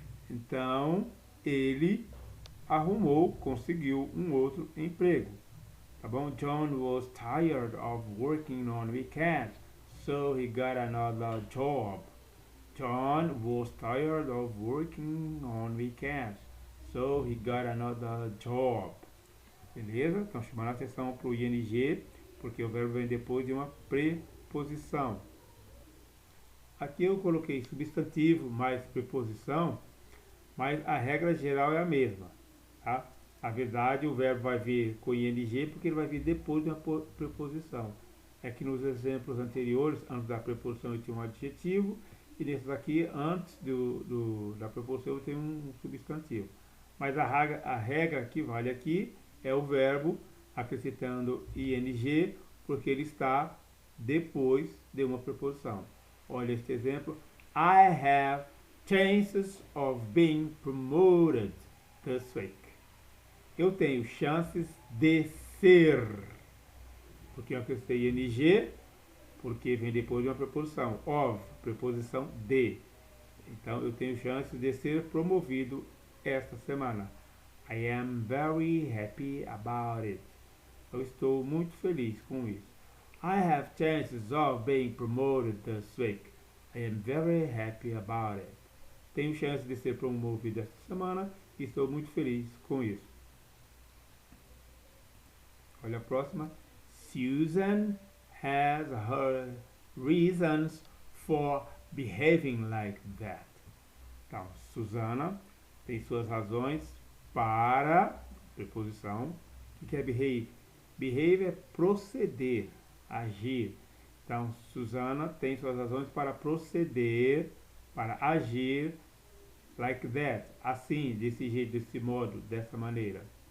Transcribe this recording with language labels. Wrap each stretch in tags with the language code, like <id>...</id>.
<pt>Então, ele conseguiu um outro emprego. Tá bom?</pt> <en>John was tired of working on weekends, so he got another job. John was tired of working on weekends, so he got another job.</en> <pt>Beleza? Então, chamando a atenção para o ing, porque o verbo vem depois de uma preposição. Aqui eu coloquei substantivo mais preposição, mas a regra geral é a mesma. Tá? Na verdade, o verbo vai vir com ing porque ele vai vir depois de uma preposição. É que nos exemplos anteriores, antes da preposição, eu tinha um adjetivo, e nesses aqui, antes da preposição, eu tenho um substantivo. Mas a regra que vale aqui é o verbo acrescentando ing, porque ele está depois de uma preposição. Olha este exemplo.</pt> <en>I have chances of being promoted this week.</en> <pt>Eu tenho chances de ser. Porque eu acrescentei ing, porque vem depois de uma preposição. Of, preposição de. Então, eu tenho chances de ser promovido esta semana.</pt> <en>I am very happy about it.</en> <pt>Eu estou muito feliz com isso.</pt> <en>I have chances of being promoted this week. I am very happy about it.</en> <pt>Tenho chance de ser promovido esta semana e estou muito feliz com isso. Olha a próxima.</pt> <en>Susan has her reasons for behaving like that.</en> <pt>Então, Susana tem suas razões para, preposição, o que é behave? Behave é proceder, agir. Então, Susana tem suas razões para proceder, para agir like that, assim, desse jeito, desse modo, dessa maneira.</pt>